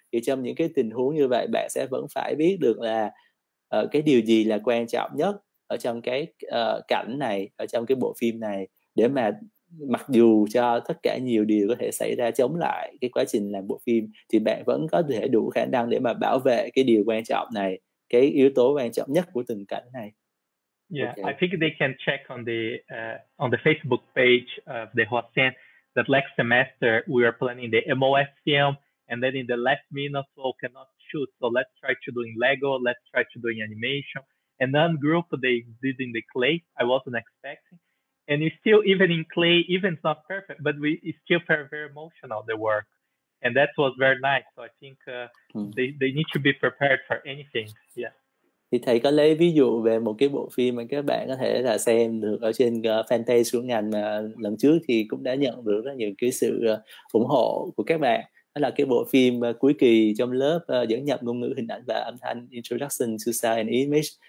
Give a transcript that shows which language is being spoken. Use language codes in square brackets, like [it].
[vi] Thì trong những cái tình huống như vậy, bạn sẽ vẫn phải biết được là cái điều gì là quan trọng nhất ở trong cái cảnh này, ở trong cái bộ phim này, để mà mặc dù cho tất cả nhiều điều có thể xảy ra chống lại cái quá trình làm bộ phim, thì bạn vẫn có thể đủ khả năng để mà bảo vệ cái điều quan trọng này, cái yếu tố quan trọng nhất của từng cảnh này. [en] Yeah, okay. I think they can check on the Facebook page of the Hoa Sen that last semester we were planning the MOS film, and then in the last minute, cannot shoot, so let's try to doing Lego, let's try to doing animation. And then group they did in the clay, I wasn't expecting. And it's still, even in clay, even it's not perfect, but it's still very, very emotional, the work. And that was very nice. So I think they need to be prepared for anything. Yeah. [vi] Thì thầy có lấy ví dụ về một cái bộ phim mà các bạn có thể là xem được ở trên fanpage của ngành, mà lần trước thì cũng đã nhận được rất nhiều cái sự ủng hộ của các bạn. Đó là cái bộ phim cuối kỳ trong lớp dẫn nhập ngôn ngữ hình ảnh và âm thanh, Introduction to Sound and Image.